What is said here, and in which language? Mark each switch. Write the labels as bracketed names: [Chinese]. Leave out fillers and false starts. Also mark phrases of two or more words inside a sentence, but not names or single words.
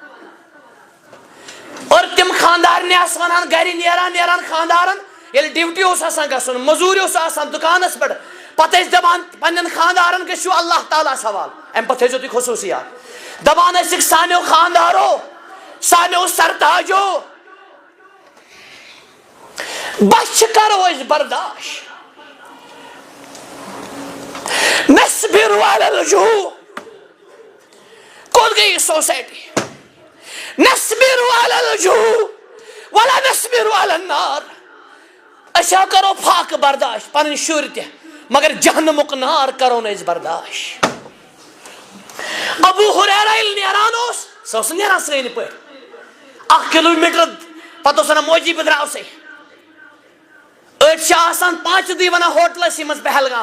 [Kashmiri] اور تم خاندارنہِ آسہٕ ونان گرِ نیران خاندارن یل ڈیوٹی اوس آسان گژھُن موٚزوٗرۍ اوس آسان دُکانس پٮ۪ٹھ پتہٕ ٲسۍ دپان پننٮ۪ن خاندارن گٔژھِو اللہ تعالیٰ حوال امہِ پتہٕ تھٲیزیو تُہۍ خصوٗصیات دپان ٲسِکھ سانیو خاندارو سانیو سرتاجو بچ کرو أسۍ برداشت [Arabic] نصبر على الجوع [Kashmiri] کوٚت گٔے سوسایٹی [Arabic] نصبر على الجوع ولا نصبر على النار [Kashmiri] أسۍ کرو فاقہٕ برداشت پنٕنۍ شُرۍ تہِ مگر جہنمُک نار کرو نہٕ أسۍ برداشت ابو ہریرہ ییٚلہِ نیران اوس سُہ اوس نہٕ نیران سٲنۍ پٲٹھۍ 1 کِلوٗمیٖٹر پتہٕ اوس ونان موجی بہٕ درٛاوسے أڑۍ آسان 5 دۄہ وَنان ہوٹلَسٕے منٛز پہلگام